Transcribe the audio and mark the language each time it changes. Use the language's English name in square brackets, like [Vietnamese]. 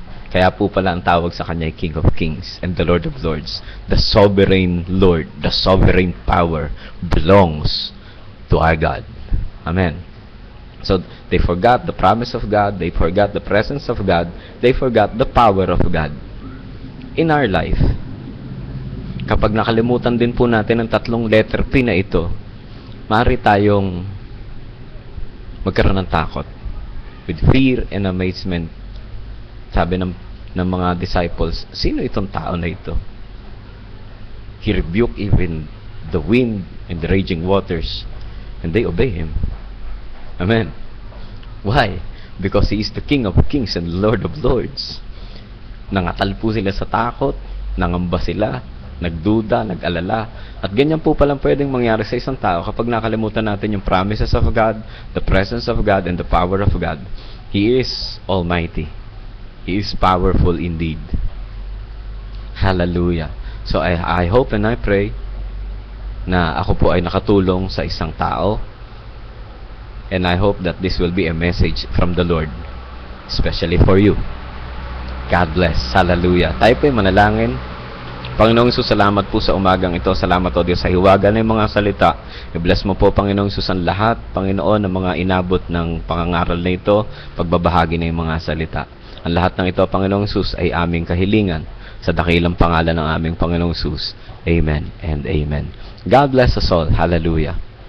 [Filipino] Kaya po pala ang tawag sa kanya ay [English] King of Kings and the Lord of Lords. The sovereign Lord, the sovereign power belongs to our God. Amen. So, they forgot the promise of God, they forgot the presence of God, they forgot the power of God. In our life, [Filipino] kapag nakalimutan din po natin ang tatlong letter P na ito, maaari tayong magkaroon ng takot. [English] With fear and amazement, [Filipino] sabi ng mga disciples, sino itong tao na ito? [English] He rebuked even the wind and the raging waters, and they obey Him. Amen. Why? Because He is the King of Kings and Lord of Lords. [Filipino] Nangatal po sila sa takot, nangamba sila, nagduda, nag-alala. At ganyan po palang pwedeng mangyari sa isang tao kapag nakalimutan natin yung [English] promises of God, the presence of God, [Filipino] and the power of God. [English] He is Almighty. He is powerful indeed. Hallelujah. So I hope and I pray [Filipino] na ako po ay nakatulong sa isang tao. [English] And I hope that this will be a message from the Lord, especially for you. God bless. [Filipino] Hallelujah. Tayo po ay manalangin. Panginoong Isus, salamat po sa umagang ito. Salamat o Diyos sa hiwaga ng mga salita. I-bless mo po, Panginoong Isus, ang lahat, Panginoon, ng mga inabot ng pangangaral na ito, pagbabahagi ng mga salita. Ang lahat ng ito, Panginoong Isus, ay aming kahilingan sa dakilang pangalan ng aming Panginoong Isus. [English] Amen and amen. God bless us all. [Filipino] Hallelujah.